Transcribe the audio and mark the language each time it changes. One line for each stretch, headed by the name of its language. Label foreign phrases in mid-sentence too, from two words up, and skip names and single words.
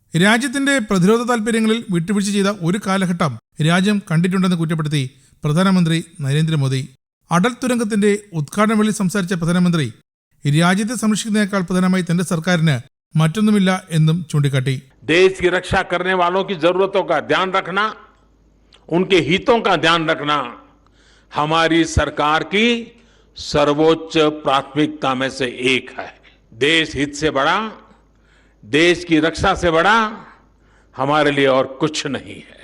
Malayalam: രാജ്യത്തിന്റെ പ്രതിരോധ താൽപര്യങ്ങളിൽ വിട്ടുവീഴ്ച ചെയ്ത ഒരു കാലഘട്ടം രാജ്യം കണ്ടിട്ടുണ്ടെന്ന് കുറ്റപ്പെടുത്തി പ്രധാനമന്ത്രി നരേന്ദ്രമോദി. അടൽ തുരങ്കത്തിന്റെ ഉദ്ഘാടന വേളയിൽ സംസാരിച്ച പ്രധാനമന്ത്രി രാജ്യത്തെ സംരക്ഷിക്കുന്നതിനേക്കാൾ പ്രധാനമായി തന്റെ സർക്കാരിന് മറ്റൊന്നുമില്ല എന്നും ചൂണ്ടിക്കാട്ടി.
Hindi: देश की रक्षा करने वालों की जरूरतों का ध्यान रखना, उनके हितों का ध्यान रखना हमारी सरकार की सर्वोच्च प्राथमिकता में से एक है. देश हित से बड़ा, देश की रक्षा से बड़ा हमारे लिए और कुछ नहीं है.